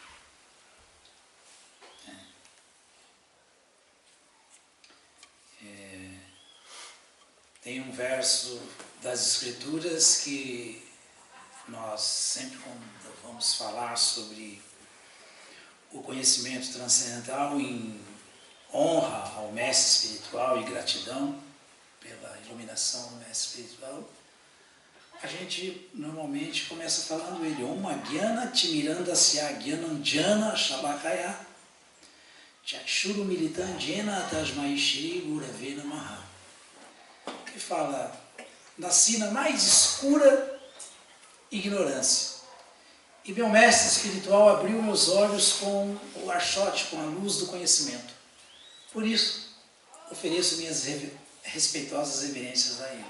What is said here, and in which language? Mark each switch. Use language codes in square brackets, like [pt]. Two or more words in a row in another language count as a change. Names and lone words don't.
[pt] Tem um verso das Escrituras que nós sempre, quando vamos falar sobre o conhecimento transcendental, em honra ao mestre espiritual e gratidão pela iluminação do mestre espiritual, a gente normalmente começa falando ele, [sa] ॐ अज्ञान तिमिरान्धस्य ज्ञानाञ्जन शलाकया चक्षुरु मिलितन्जेन तस्मै श्री गुरवे नमः, [pt] que fala, nasci na mais escura ignorância, e meu mestre espiritual abriu meus olhos com o archote, com a luz do conhecimento. Por isso, ofereço minhas respeitosas reverências a ele.